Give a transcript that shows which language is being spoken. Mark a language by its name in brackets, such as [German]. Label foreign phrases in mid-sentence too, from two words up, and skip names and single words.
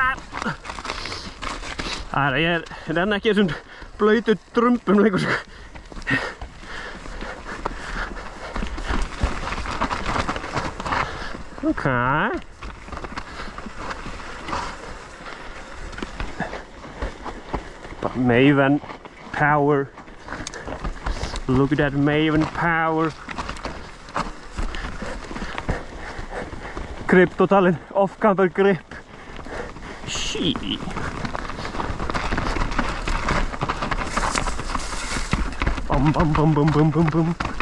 [Icelandic] Ég renna ekki þessum blautu drumbum lengur sko. [English] Okay. Maven power. Look at that Maven power. Grip totalin, off-camber grip. Shit. Bum bum bum bum bum bum bum.